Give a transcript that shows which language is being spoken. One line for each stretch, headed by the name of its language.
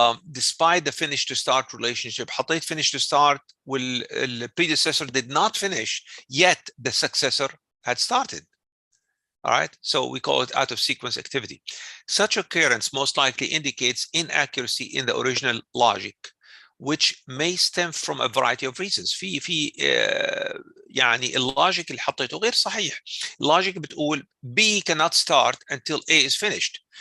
English: Despite the finish to start relationship,
Arabic: حطيت
English: finish to start the predecessor did not finish, yet the successor had started. All right, so we call it out of sequence activity. Such occurrence most likely indicates inaccuracy in the original logic, which may stem from a variety of reasons.
Arabic: في يعني اللوجيك اللي حطيته غير صحيح. اللوجيك بتقول
English: B cannot start until A is finished.